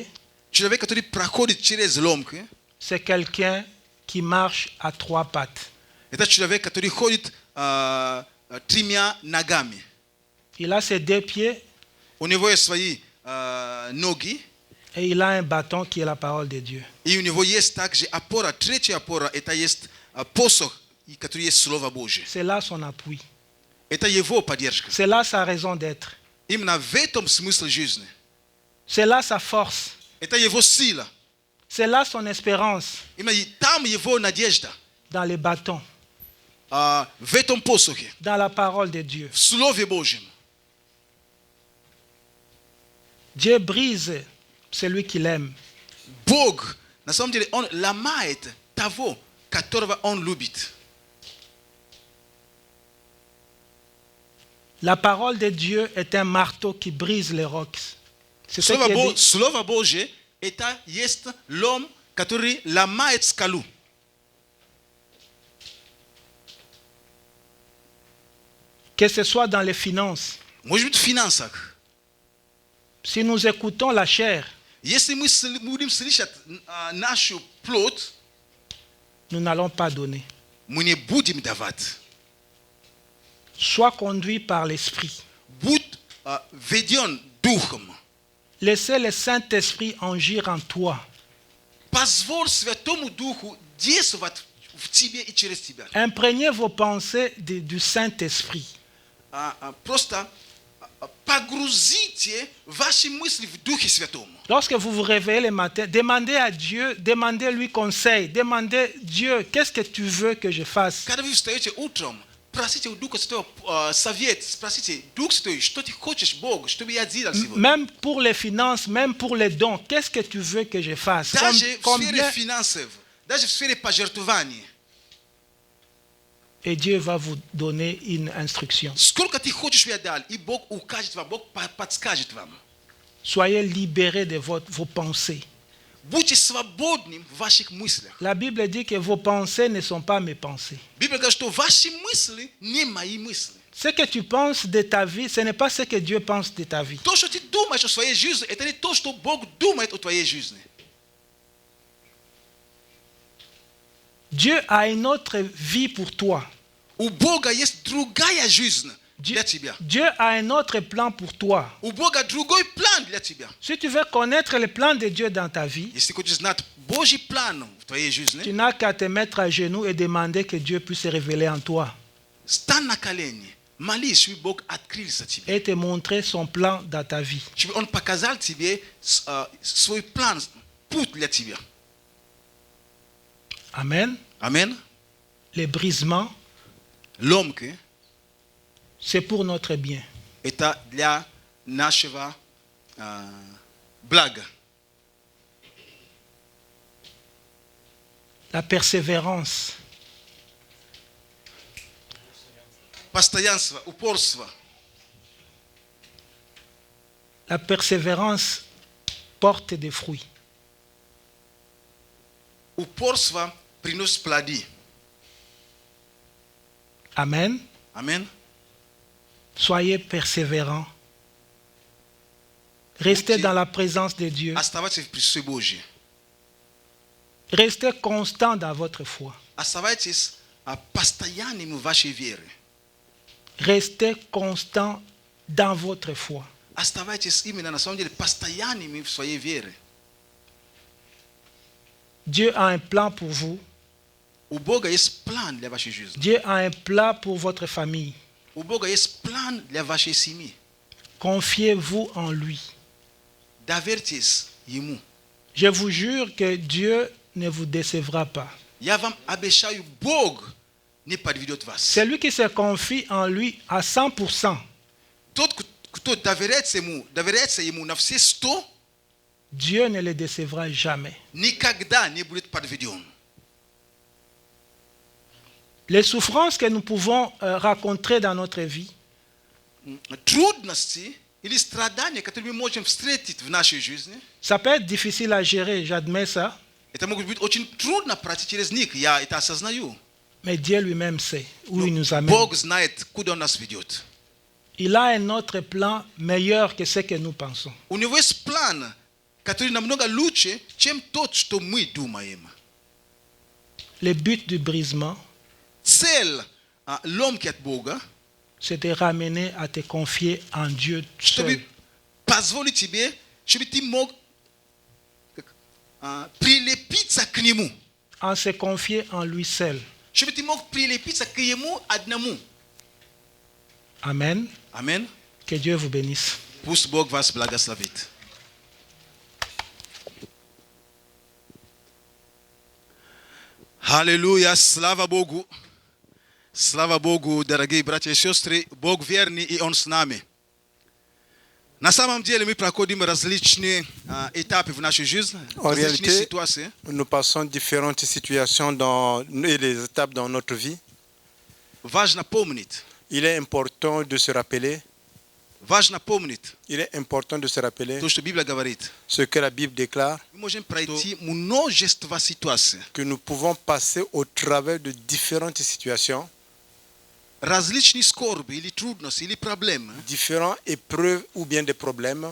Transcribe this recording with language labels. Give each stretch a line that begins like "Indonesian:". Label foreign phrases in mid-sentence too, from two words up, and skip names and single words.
Russian: Человек, который проходит через ломки,
French: c'est quelqu'un qui marche à trois pattes.
Russian: это человек, который ходит тремя ногами.
French: Il a ses deux pieds
Russian: У него есть свои ноги,
French: et il a un bâton qui est la parole de Dieu.
Russian: и у него есть также опора. Третья опора – это есть посох, который есть Слово Божье.
French: C'est là son appui.
Russian: Это его поддержка.
French: C'est là sa raison d'être.
Russian: Именно в этом смысл жизни.
French: C'est là sa force.
Russian: Это его сила.
French: C'est là son espérance
Russian: Именно там его надежда.
French: dans les bâtons,
Russian: В этом посохе,
French: dans la parole de Dieu.
Russian: в Слове Божьем.
French: Dieu brise celui qu'il aime.
Russian: Бог, на самом деле, Он ломает того, которого Он любит.
French: La parole de Dieu est un marteau qui brise les rocs. C'est ce qui est dit.
Russian: Слово Божье – это есть лом, который ломает скалу.
French: Que ce soit dans les finances.
Russian: Может быть, в финансах.
French: Si nous écoutons la chair,
Russian: Если мы будем слышать нашу плоть,
French: nous n'allons pas donner.
Russian: мы не будем давать.
French: Sois conduit par l'Esprit.
Russian: Будь введен Духом.
French: Laissez le Saint-Esprit agir en toi.
Russian: Позволь Святому Духу действовать в тебе и через тебя.
French: Imprégnez vos pensées du Saint-Esprit.
Russian: Просто погрузите ваши мысли в Духе Святом.
French: Lorsque vous vous réveillez le matin, demandez à Dieu, demandez-lui conseil, demandez Dieu, qu'est-ce que tu veux que je fasse?
Russian: Когда вы встаете утром, Спросите у Духа Святого совет, спросите, Дух Святой, что ты хочешь, Бог, чтобы я делал сегодня?
French: Même pour les finances, même pour les dons, qu'est-ce que tu veux que je fasse?
Russian: Даже в
French: Combien-
Russian: сфере финансов, даже в сфере пожертвований.
French: Et Dieu va vous donner une instruction.
Russian: Сколько ты хочешь, я дал, и Бог укажет вам, Бог подскажет вам.
French: Soyez libérés de vos pensées.
Russian: Будьте свободны в ваших мыслях.
French: La Bible dit que vos pensées ne sont pas mes pensées.
Russian: Библия говорит, что ваши мысли не мои мысли.
French: Ce que tu penses de ta vie, ce n'est pas ce que Dieu pense de ta vie.
Russian: То, что ты думаешь о своей жизни, это не то, что Бог думает о твоей жизни.
French: Dieu a une autre vie pour toi.
Russian: У Бога есть другая жизнь для тебя.
French: Dieu a un autre plan pour toi.
Russian: У Бога другой план для тебя.
French: Si tu veux connaître le plan de Dieu dans ta vie,
Russian: Если хочешь знать Божий план в твоей
French: tu
Russian: жизни,
French: n'as qu'à te mettre à genoux et demander que Dieu puisse se révéler en toi
Russian: стань на колени, молись, чтобы Бог открылся тебе.
French: et te montrer son plan dans ta vie.
Russian: Чтобы Он показал тебе свой план, путь для тебя.
French: Amen.
Russian: Аминь.
French: Les brisements,
Russian: Ломки
French: c'est pour notre bien. –
Russian: это для нашего блага.
French: La persévérance,
Russian: Постоянство, упорство.
French: la persévérance porte des fruits.
Russian: Упорство приносит плоды.
French: Amen.
Russian: Аминь.
French: Soyez persévérants. Restez dans la présence de Dieu.
Russian: Оставайтесь в присутствии Божьем.
French: Restez constant dans votre foi.
Russian: Оставайтесь постоянными в вашей вере.
French: Restez constant dans votre foi.
Russian: Оставайтесь именно на самом деле постоянными в своей вере.
French: Dieu a un plan pour vous.
Russian: У Бога есть план для вашей жизни.
French: Dieu a un plan pour votre famille.
Russian: У Бога есть план для вашей семьи.
French: Confiez-vous en lui.
Russian: Доверьтесь Ему.
French: Je vous jure que Dieu ne vous décevra pas.
Russian: Я вам обещаю, Бог не подведет вас.
French: Celui qui se confie en lui à 100%,
Russian: Тот, кто доверяется Ему на все 100,
French: Dieu ne le décevra jamais.
Russian: никогда не будет подведен.
French: Les souffrances que nous pouvons rencontrer dans notre vie,
Russian: Трудности или страдания, которые мы можем встретить в нашей жизни,
French: ça peut être difficile à gérer, j'admets ça,
Russian: это могут быть очень трудно пройти через них, я это осознаю.
French: mais Dieu lui-même sait où il nous amène.
Russian: Бог знает, куда Он нас ведет.
French: Il a un autre plan meilleur que ce que nous pensons.
Russian: У Него есть план, который намного лучше, чем тот, что мы думаем.
French: Le but du brisement,
Russian: Цель ломки от Бога,
French: c'est de ramener à te confier en Dieu seul.
Russian: чтобы позволить тебе, чтобы ты мог прилепиться к Нему.
French: En se confier en lui seul.
Russian: Чтобы ты мог прилепиться к Ему одному.
French: Amen.
Russian: Аминь.
French: Que Dieu vous bénisse.
Russian: Пусть Бог вас благословит. Аллилуйя, слава Богу. Слава Богу, дорогие братья и сестры. Бог верный, и Он с нами. На самом деле мы проходим различные этапы в нашей жизни,
French: En
Russian: различные
French: réalité,
Russian: ситуации.
French: nous passons différentes situations et les étapes dans notre vie.
Russian: Важно помнить,
French: Il est important de se rappeler,
Russian: то, что Библия говорит.
French: ce que la Bible déclare,
Russian: Мы можем пройти множество ситуаций,
French: que nous pouvons passer au travers de différentes situations,
Russian: различные скорби или трудности, или проблемы.
French: différentes épreuves ou bien des problèmes.